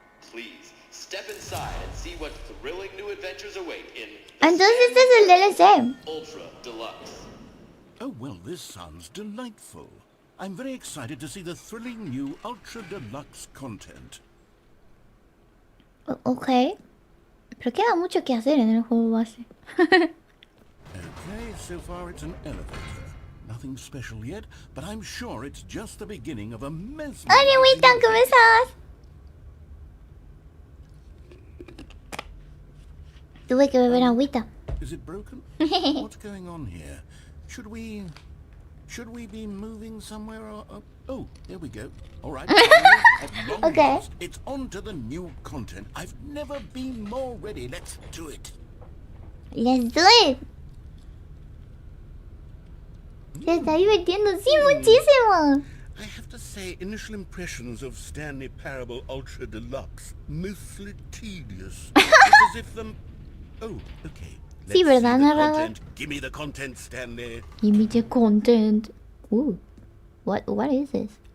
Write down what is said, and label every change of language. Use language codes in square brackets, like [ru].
[en] Please, step inside and see what thrilling new adventures await in the [es] Entonces este es el DLC. [en] Ultra Deluxe. Oh, well, this sounds delightful. I'm very excited to see the thrilling new Ultra Deluxe content. [es] Ok. Pero queda mucho que hacer en el juego base. [en] Okay, so far it's an elevator. Nothing special yet, but I'm sure it's just the beginning of a mesmerizing... [es] Hola, Witan, ¿cómo estás? Tuve que beber agüita. [en] Is it broken? What's going on here? Should we be moving somewhere? Oh, there we go. All right. At long Okay. last, it's on to the new content. I've never been more ready. Let's do it. Let's do it. [es] Se está divirtiendo, sí, muchísimo. [en] I have to say, initial impressions of Stanley Parable Ultra Deluxe, mostly tedious. It's as if them... Oh, okay. [es] Sí, [en] Let's see [es] ¿verdad, [en] the [es] narrador? [en] content. Give me the content, Stanley. Give me the content. Ooh. What is this?